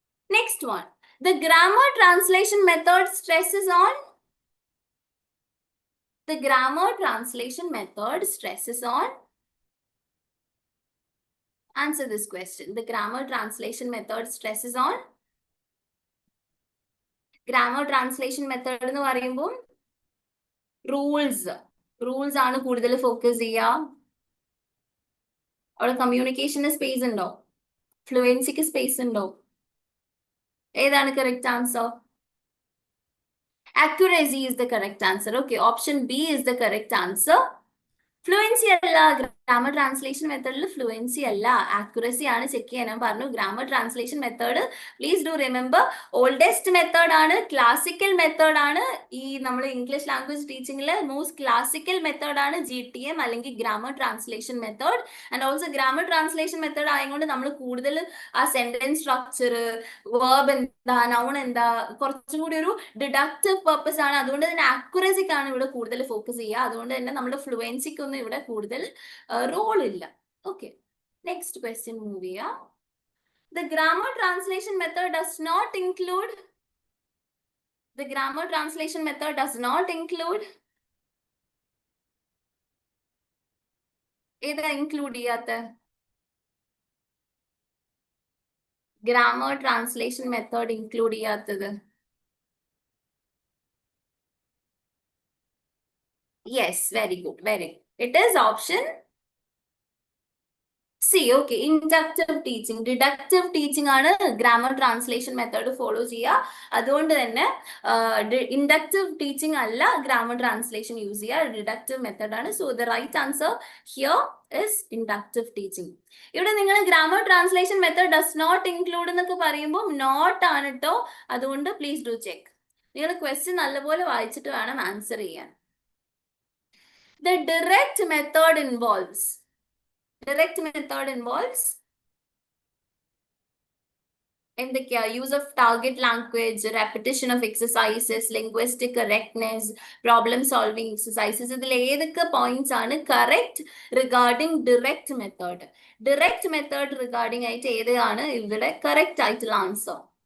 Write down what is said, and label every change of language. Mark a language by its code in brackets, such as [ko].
[en] Next one. The grammar translation method stresses on. The grammar translation method stresses on. Answer this question. The grammar translation method stresses on. [ml] Grammar translation method എന്ന് പറയുമ്പോൾ rules ആണ് കൂടുതൽ focus ചെയ്യുക. അവിടെ കമ്മ്യൂണിക്കേഷന് space ഉണ്ടോ? ഫ്ലുവൻസിക്ക് space ഉണ്ടോ? ഏതാണ് correct answer? [en] Accuracy is the correct answer. Okay, option B is the correct answer. [ml] Fluency അല്ല, ഗ്രാമർ ട്രാൻസ്ലേഷൻ മെത്തേഡിൽ ഫ്ലുവൻസി അല്ല, ആക്യുറസി ആണ് ചെക്ക് ചെയ്യാൻ ഞാൻ പറഞ്ഞു. Grammar translation method [en] please do remember [ml] oldest method ആണ്, ക്ലാസിക്കൽ മെത്തേഡ് ആണ്. ഈ നമ്മൾ English language ടീച്ചിങ്ങിൽ most classical method ആണ് GTM അല്ലെങ്കിൽ grammar translation method. And also grammar translation method ആയതുകൊണ്ട് നമ്മൾ കൂടുതൽ ആ സെന്റൻസ് സ്ട്രക്ചർ, വേർബ് എന്താ, നൗൺ എന്താ, കുറച്ചും കൂടി ഒരു ഡിഡക്റ്റീവ് പർപ്പസ് ആണ്. അതുകൊണ്ട് തന്നെ ആക്യുറസിക്കാണ് ഇവിടെ കൂടുതൽ ഫോക്കസ് ചെയ്യുക. അതുകൊണ്ട് തന്നെ നമ്മുടെ ഫ്ലുവൻസിക്ക് ഒന്നും ഇവിടെ കൂടുതൽ റോൾ ഇല്ല. ഓക്കെ, നെക്സ്റ്റ് ക്വസ്റ്റ്യൻ മൂവ് ചെയ്യാം. [en] The grammar translation method does not include. The grammar translation method does not include. [ml] ഏതാ ഇൻക്ലൂഡ് ചെയ്യാത്ത? ഗ്രാമർ ട്രാൻസ്ലേഷൻ മെത്തേഡ് ഇൻക്ലൂഡ് ചെയ്യാത്തത്? [en] Yes, very good, very good. It is option C. Okay, inductive teaching. [ml] Deductive teaching ആണ് grammar translation method follow ചെയ്യുക. അതുകൊണ്ട് തന്നെ inductive teaching അല്ല grammar translation use ചെയ്യുക, deductive method ആണ്. [en] So the right answer here is inductive teaching. [ml] ഇവിടെ നിങ്ങൾ [en] grammar translation method does not include [ml] എന്നൊക്കെ പറയുമ്പോൾ നോട്ട് ആണ് കേട്ടോ. അതുകൊണ്ട് [en] Please do check. [ml] നിങ്ങൾ ക്വസ്റ്റ്യൻ നല്ലപോലെ വായിച്ചിട്ട് വേണം ആൻസർ ചെയ്യാൻ. [en] The direct method involves. Direct method involves. [ml] എന്തൊക്കെയാ? [en] Use of target language, repetition of exercises, linguistic correctness, problem solving exercises. [ml] ഇതിൽ ഏതൊക്കെ പോയിന്റ്സ് ആണ് correct regarding direct method? Direct method regarding ആയിട്ട് ഏതാണ് ഇവിടെ കറക്റ്റ് ആയിട്ടുള്ള ആൻസർ?